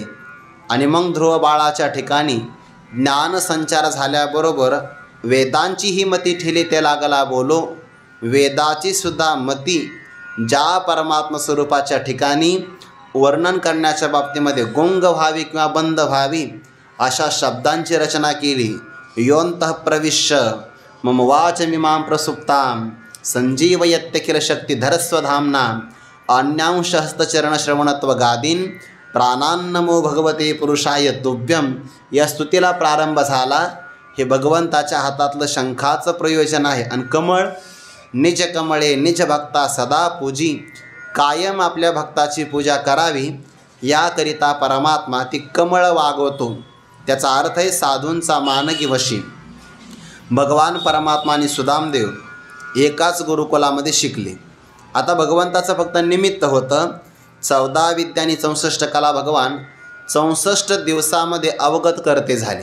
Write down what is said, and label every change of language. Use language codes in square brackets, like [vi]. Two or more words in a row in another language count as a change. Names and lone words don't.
[mr] आणि मग ध्रुव बाळाच्या ठिकाणी ज्ञानसंचार झाल्याबरोबर वेदांची ही मती ठेली ते लागला बोलो, वेदाची सुद्धा मती ज्या परमात्मा स्वरूपाच्या ठिकाणी वर्णन करण्याच्या बाबतीमध्ये गुंग व्हावी किंवा बंद व्हावी अशा शब्दांची रचना केली. [sa] योंतः प्रविश्य मम वाच मिमां प्रसुप्तां संजीवयत्यखिल शक्तिधरस्वधाम्ना अन्यांश हस्तचरणश्रवणत्व गादीन प्राणान्नमो भगवते पुरुषाय तुभ्यम. [mr] या स्तुतीला प्रारंभ झाला. हे भगवंताच्या हातातलं शंखाचं प्रयोजन आहे. आणि कमळ, निज कमळे निज भक्ता सदा पूजी, कायम आपल्या भक्ताची पूजा करावी याकरिता परमात्मा ती कमळ वागवतो. त्याचा अर्थ आहे साधूंचा मानगी वशी. भगवान परमात्मा आणि सुदामदेव एकाच गुरुकुलामध्ये शिकले. आता भगवंताचं फक्त निमित्त होतं. 14 विद्या आणि 64 कला भगवान 64 दिवसामध्ये अवगत करते झाले.